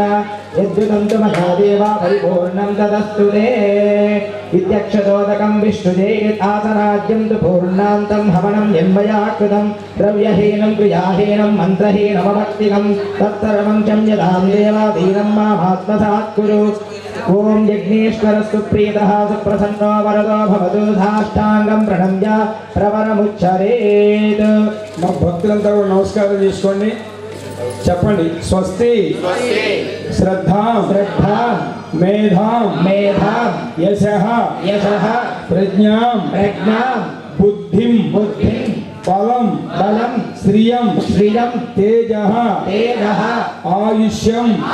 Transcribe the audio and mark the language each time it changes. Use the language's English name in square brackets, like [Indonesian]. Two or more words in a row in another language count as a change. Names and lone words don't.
[Sanskrit] यद्युतं तु मया देवा परिपूर्णं तदस्तु ते इत्यक्षतोदकं विष्णुजेत् आसराज्यं तु पूर्णान्तं हवनं यन्मया कृतं द्रव्यहीनं क्रियाहीनं मन्त्रहीनमभक्तिकं तत्सर्वं चं यदां देवादीनं मामात्मसात् कुरु ॐ यज्ञेश्वरस्तु प्रीतः सुप्रसन्नो वरदो भवतु साष्टांगं प्रणम्य प्रवरमुच्चरेत् [Telugu] మా భక్తులంతా కూడా నమస్కారం చేసుకోండి చెప్పండి [Sanskrit] స్వస్తి శ్రద్ధాం మేధాం యశః ప్రజ్ఞాం బుద్ధిం బలం శ్రియం తేజః ఆయుష్యం